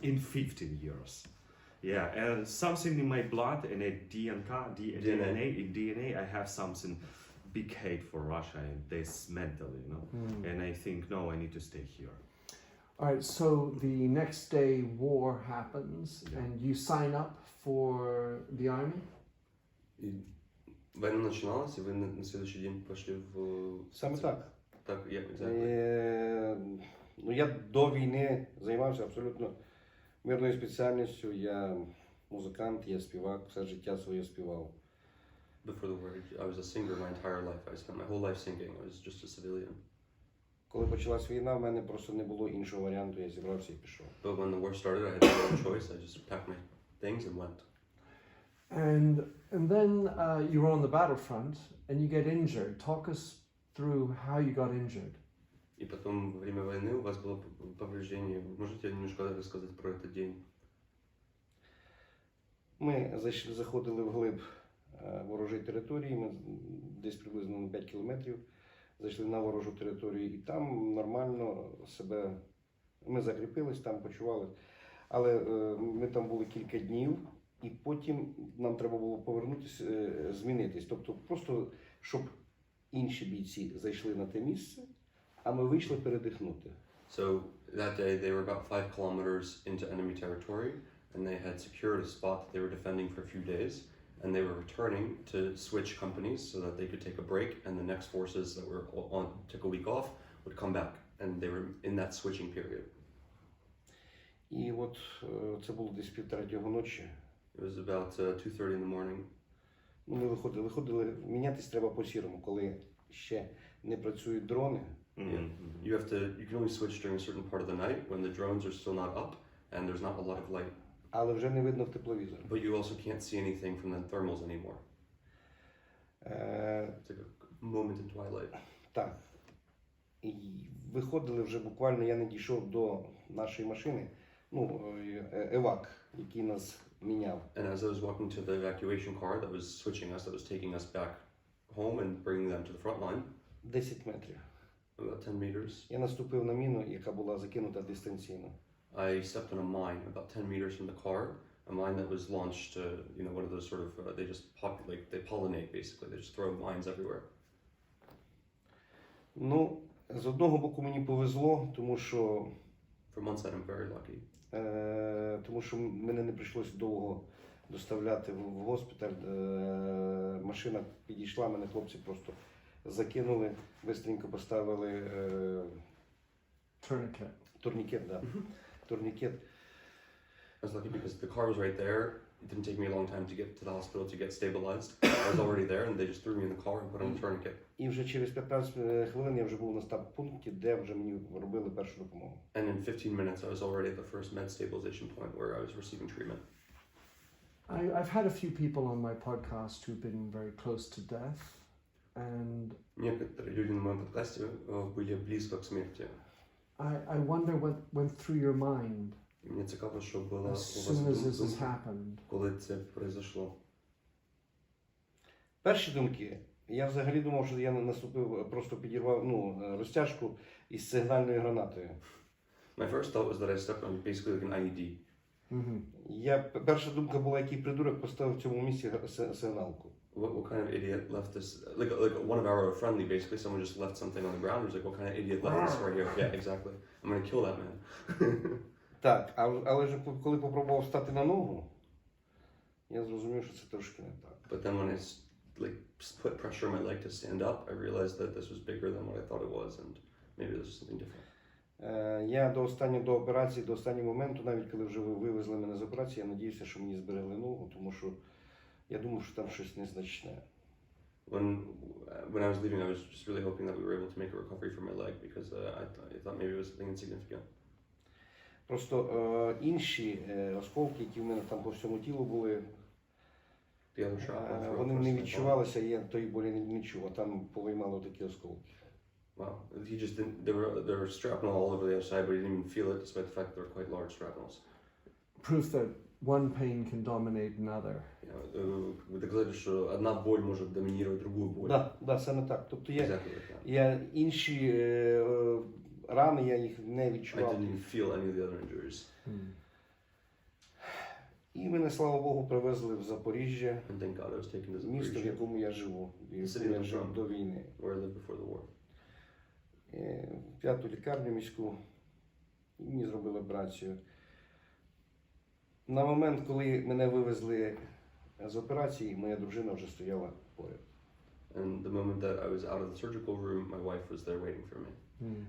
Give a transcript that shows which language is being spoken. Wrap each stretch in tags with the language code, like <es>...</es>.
<en>In 15 years. Yeah, and something in my blood, in a DNA, I have something big hate for Russia and this mentally, you know. And I think, no, I need to stay here. All right, so the next day war happens and you sign up for the army?</en> <ru>И война начиналась, и вы на следующий день пошли в...</ru> <uk>Саме так. Так,</uk> <en>exactly.</en> <uk>Ну, я до війни займався абсолютно мирною спеціальністю. Я музикант, я співак, все життя своє співав.</uk> <en>Before the war, I was a singer my entire life. I spent my whole life singing. I was just a civilian.</en> <uk>Коли почалась війна, в мене просто не було іншого варіанту, я зібрався і пішов.</uk> <en>But when the war started, I had no choice. I just packed my things and went. And then you were on the battlefront and you get injured. Talk us through how you got injured.</en> <ru>И потом во время войны у вас было повреждение. Можете немножко рассказать про этот день?</ru> <uk>Ми заходили вглиб ворожої території, ми десь приблизно на 5 кілометрів зайшли на ворожу територію і там нормально себе, ми закріпились, там почували. Але ми там були кілька днів і потім нам треба було повернутися, змінитись. Тобто просто, щоб інші бійці зайшли на те місце, а ми вийшли передихнути.</uk> <en>So that day they were about 5 kilometers into enemy territory and they had secured a spot that they were defending for a few days. And they were returning to switch companies so that they could take a break, and the next forces that were on took a week off would come back, and they were in that switching period.</en> <uk>І от це було десь 2:30 ночі.</uk> <en>It was about 2:30 in the morning.</en> <uk>Ну, ми виходили, мінятись треба по-сірому, коли ще не працюють дрони.</uk> <en>Yeah. You can only switch during a certain part of the night when the drones are still not up and there's not a lot of light.</en> <uk>Але вже не видно в тепловізор.</uk> <en>But you also can't see anything from the thermals anymore. It's like a moment in twilight.</en> <uk>Так. І виходили вже буквально, я не дійшов до нашої машини, ну, евак, який нас міняв.</uk> <en>And as I was walking to the evacuation car that was switching us, that was taking us back home and bringing them to the front line.</en> <uk>10 метрів.</uk> <en>About 10 meters.</en> <uk>Я наступив на міну, яка була закинута дистанційно.</uk> <en>I stepped on a mine about 10 meters from the car, a mine that was launched, one of those sort of, they just they pollinate basically, they just throw mines everywhere.</en> <uk>Ну, з одного боку мені повезло, тому що...</uk> <en>From one side I'm very lucky.</en> <uk>Тому що мене не прийшлося довго доставляти в госпіталь. Машина підійшла, мене хлопці просто закинули, швидко поставили</uk> <en>Tourniquet.</en> <uk>Турнікет, да. Турнікет.</uk> <en>I was lucky because the car was right there. It didn't take me a long time to get to the hospital to get stabilized. I was already there, and they just threw me in the car and put on a tourniquet.</en> <uk>І вже через 15 хвилин я вже був на стаб-пункті, де вже мені робили першу допомогу.</uk> <en>And in 15 minutes, I was already at the first med stabilization point where I was receiving treatment. I've had a few people on my podcast who've been very close to death, and</en> <ru>Некоторые люди на моем подкасте были близко к смерти.</ru> <en>I wonder what went through your mind</en> <uk>І мені цікаво, що було у</uk> <en>as</en> <uk>вас</uk> <en>soon as this has</en> <uk>думки,</uk> <en>happened.</en> <uk>коли це</uk> <ru>произошло.</ru> <uk>Перші думки, я взагалі думав, що я наступив, просто підірвав розтяжку із сигнальною гранатою.</uk> <en>My first thought was that I stepped on basically like an IED.</en> <uk>Перша думка була, який придурок поставив в цьому місці сигналку.</uk> <en>What kind of idiot left this? Like one of our friendly, basically, someone just left something on the ground. He was like, what kind of idiot left this right here? Yeah, exactly. I'm gonna kill that man.</en> <uk>Так, але ж коли попробував стати на ногу, я зрозумів, що це трошки не так.</uk> <en>But then when I put pressure on my leg to stand up, I realized that this was bigger than what I thought it was, and maybe this was something different.</en> <uk>Я до останнього моменту, навіть коли вже вивезли мене з операції, я надіявся, що мені зберегли ногу, тому що я думав, що там щось незначне.</uk> <en>When I was leaving, I was just really hoping that we were able to make a recovery for my leg because I thought maybe it was something insignificant.</en> <uk>Просто інші осколки, які в мене там по всьому тілу були,</uk> <en>The other shrapnel.</en> <uk>вони не відчувалися, я тої болі не чув, а там повиймало такі осколки.</uk> <en>Wow, he just didn't. There were shrapnel all over the outside, but he didn't even feel it, despite the fact that they were quite large shrapnels. Proof that one pain can dominate another.</en> <uk>Ви доказали, що одна боль може домінувати другу боль. Да, саме так. Тобто</uk> <en>Exactly like that.</en> <uk>я інші рани, я їх не</uk> <en>I</en> <uk>відчував.</uk> <en>didn't even feel any of the other injuries.</en> <uk>І мене, слава Богу, привезли в Запоріжжя,</uk> <en>And thank God I was taken to</en> <uk>місто, в</uk> <en>Zaporizhzhia,</en> <uk>якому я живу, в якому я жив до війни.</uk> <en>where I lived before the war.</en> <uk>В 5-ту лікарню міську, і мені зробили операцію. На момент, коли мене вивезли з операції, моя дружина вже стояла поряд.</uk> <en>And the moment that I was out of the surgical room, my wife was there waiting for me.</en>